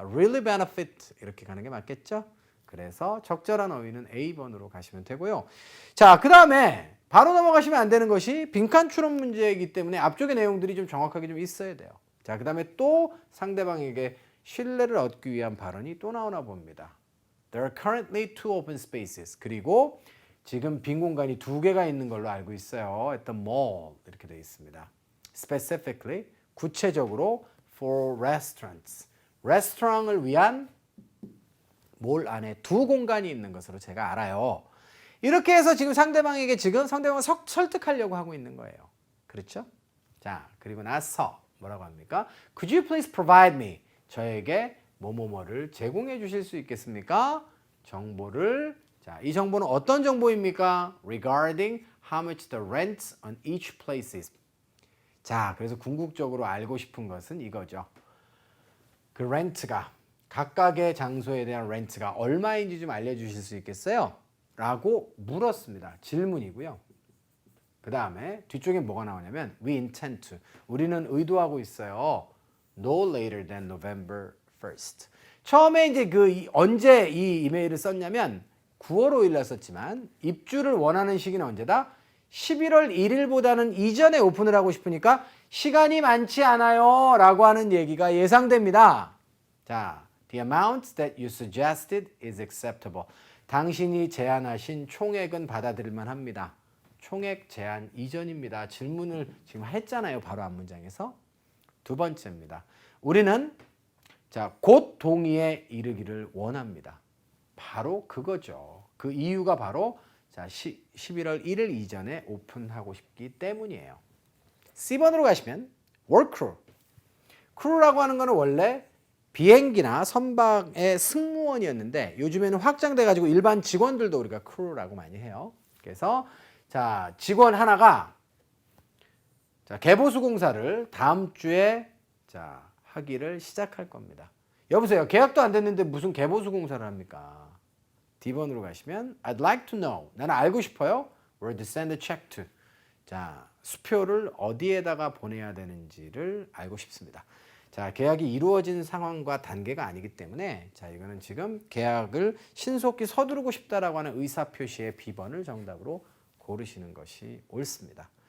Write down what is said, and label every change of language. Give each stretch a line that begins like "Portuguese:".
English: Really benefit
Korean: 이렇게 가는 게 맞겠죠? 그래서 적절한 어휘는 A번으로 가시면 되고요. 자, 그 다음에 바로 넘어가시면 안 되는 것이 빈칸 추론 문제이기 때문에 앞쪽의 내용들이 좀 정확하게 좀 있어야 돼요. 자, 그 다음에 또 상대방에게 신뢰를 얻기 위한 발언이 또 나오나 봅니다.
English: There are currently 2 open spaces.
Korean: 그리고 지금 빈 공간이 2개가 있는 걸로 알고 있어요.
English: At the mall
Korean: 이렇게 되어 있습니다.
English: Specifically,
Korean: 구체적으로
English: for restaurants.
Korean: 레스토랑을 위한 몰 안에 2 공간이 있는 것으로 제가 알아요. 이렇게 해서 지금 상대방을 설득하려고 하고 있는 거예요. 그렇죠? 자, 그리고 나서 뭐라고 합니까?
English: Could you please provide me?
Korean: 저에게 뭐뭐뭐를 제공해 주실 수 있겠습니까? 정보를. 자, 이 정보는 어떤 정보입니까?
English: Regarding how much the rent on each place is.
Korean: 자, 그래서 궁극적으로 알고 싶은 것은 이거죠. 그 렌트가, 각각의 장소에 대한 렌트가 얼마인지 좀 알려주실 수 있겠어요? 라고 물었습니다. 질문이고요. 그 다음에 뒤쪽에 뭐가 나오냐면
English: We intend to.
Korean: 우리는 의도하고 있어요.
English: No later than November 1st.
Korean: 처음에 이제 언제 이 이메일을 썼냐면 9월 5일 날 썼지만 입주를 원하는 시기는 언제다? 11월 1일보다는 이전에 오픈을 하고 싶으니까 시간이 많지 않아요 라고 하는 얘기가 예상됩니다.
English: 자, The amount that you suggested is acceptable.
Korean: 당신이 제안하신 총액은 받아들일만 합니다. 총액 제한 이전입니다. 질문을 지금 했잖아요. 바로 앞 문장에서. 2번째입니다. 우리는 곧 동의에 이르기를 원합니다. 바로 그거죠. 그 이유가 바로 11월 1일 이전에 오픈하고 싶기 때문이에요. C번으로 가시면
English: work crew.
Korean: crew라고 하는 거는 원래 비행기나 선박의 승무원이었는데 요즘에는 확장돼 가지고 일반 직원들도 우리가 crew라고 많이 해요. 그래서 자, 직원 하나가 개보수 공사를 다음 주에 하기를 시작할 겁니다. 여보세요. 계약도 안 됐는데 무슨 개보수 공사를 합니까? D번으로 가시면
English: I'd like to know.
Korean: 나는 알고 싶어요.
English: Where to send a check to.
Korean: 자, 수표를 어디에다가 보내야 되는지를 알고 싶습니다. 자, 계약이 이루어진 상황과 단계가 아니기 때문에 자, 이거는 지금 계약을 신속히 서두르고 싶다라고 하는 의사 표시의 B번을 정답으로 고르시는 것이 옳습니다.